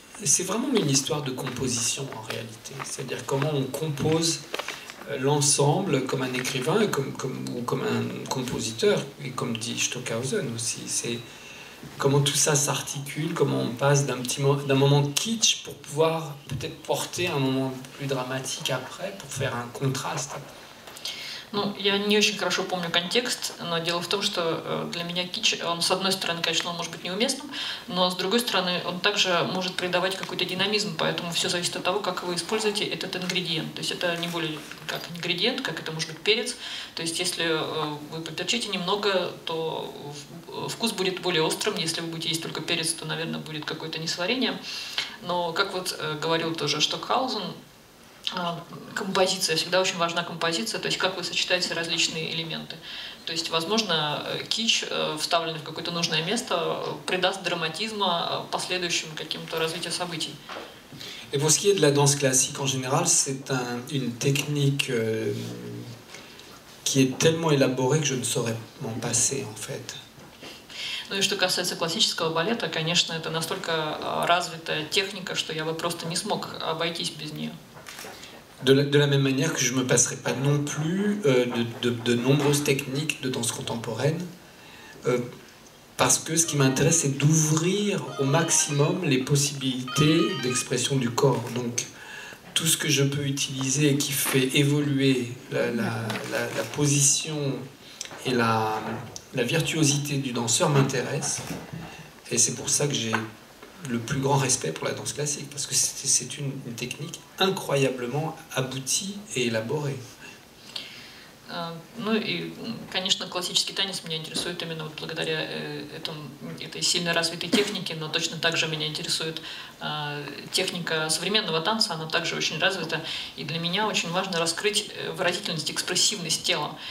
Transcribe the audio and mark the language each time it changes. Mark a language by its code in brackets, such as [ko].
[fr] C'est vraiment une histoire de composition en réalité. C'est-à-dire comment on compose l'ensemble comme un écrivain ou comme un compositeur, et comme dit Stockhausen aussi. C'est comment tout ça s'articule, comment on passe d'un moment kitsch pour pouvoir peut-être porter un moment plus dramatique après, pour faire un contraste. [ru] Ну, я не очень хорошо помню контекст, но дело в том, что для меня кич, он с одной стороны, конечно, он может быть неуместным, но с другой стороны, он также может придавать какой-то динамизм, поэтому все зависит от того, как вы используете этот ингредиент. То есть это не более как ингредиент, как это может быть перец. То есть если вы поперчите немного, то вкус будет более острым. Если вы будете есть только перец, то, наверное, будет какое-то несварение. Но, как вот говорил тоже Штокхаузен, композиция, всегда очень важна композиция, то есть как вы сочетаете различные элементы. То есть, возможно, кич, вставленный в какое-то нужное место, придаст драматизма последующим каким-то развитию событий. [fr] Et pour ce qui est de la danse classique en général, c'est une technique qui est tellement élaborée que je ne saurais m'en passer en fait. [ru] Ну и что касается классического балета, конечно, это настолько развитая техника, что я бы просто не смог обойтись без нее. [fr] De la même manière que je ne me passerai pas non plus de nombreuses techniques de danse contemporaine, parce que ce qui m'intéresse, c'est d'ouvrir au maximum les possibilités d'expression du corps. Donc, tout ce que je peux utiliser et qui fait évoluer la position et la virtuosité du danseur m'intéresse. Et c'est pour ça que j'ai le plus grand respect pour la danse classique, parce que c'est une technique incroyablement aboutie et élaborée. [ru] Ну и, конечно, классический танец меня интересует именно вот благодаря этой сильно развитой технике, но точно так же меня интересует техника современного танца, она также очень развита, и для меня очень важно раскрыть выразительность, экспрессивность тела.